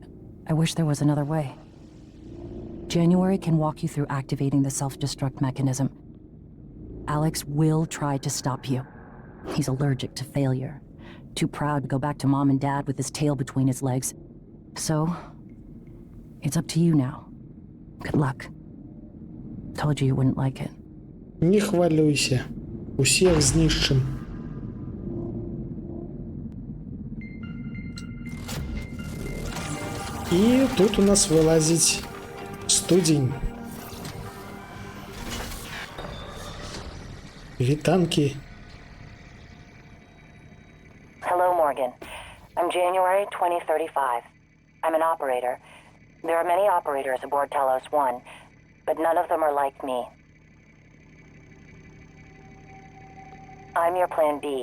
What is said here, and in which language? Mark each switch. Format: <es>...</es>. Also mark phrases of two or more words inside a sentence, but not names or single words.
<en>I wish there was another way. January can walk you through activating the self-destruct mechanism. Alex will try to stop you. He's allergic to failure. Too proud to go back to Mom and Dad with his tail between his legs. So, it's up to you now. Good luck. Told you you wouldn't like it.</en> <be>Не хвалюйся. Усіх знішчым. І тут у нас вилазить студень. Вітанки.</be> <en>Hello, Morgan. I'm January 2035. I'm an operator. There are many operators aboard Talos 1, but none of them are like me. I'm your plan B.</en>